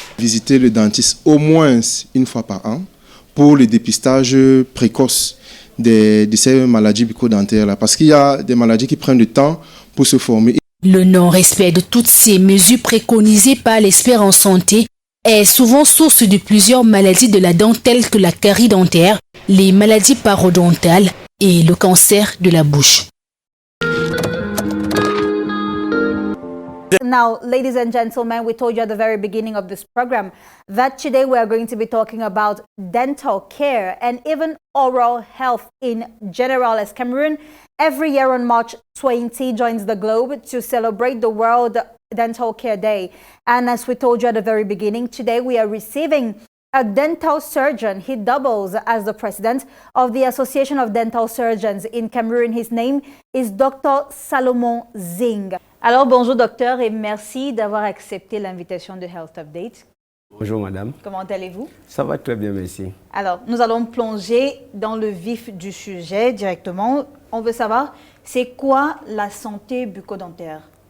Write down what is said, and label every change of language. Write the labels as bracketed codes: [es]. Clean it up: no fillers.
[fr] Visiter le dentiste au moins 1 fois par an pour le dépistage précoce de ces maladies bucco-dentaires, parce qu'il y a des maladies qui prennent du temps pour se former. Le non-respect de toutes ces mesures préconisées par l'expert en santé est souvent source de plusieurs maladies de la dent telles que la carie dentaire, les maladies parodontales et le cancer de la bouche. [en] Now, ladies and gentlemen, we told you at the very beginning of this program that today we are going to be talking about dental care and even oral health in general, as Cameroon every year on March 20 joins the globe to celebrate the World Dental Care Day. And as we told you at the very beginning, today we are receiving a dental surgeon. He doubles as the president of the Association of Dental Surgeons in Cameroon. His name is Dr. Salomon Zing. [fr] Alors, bonjour docteur et merci d'avoir accepté l'invitation de Health Update. Bonjour madame. Comment allez-vous? Ça va très bien, merci. Alors, nous allons plonger dans le vif du sujet directement. On veut savoir, c'est quoi la santé bucco-dentaire?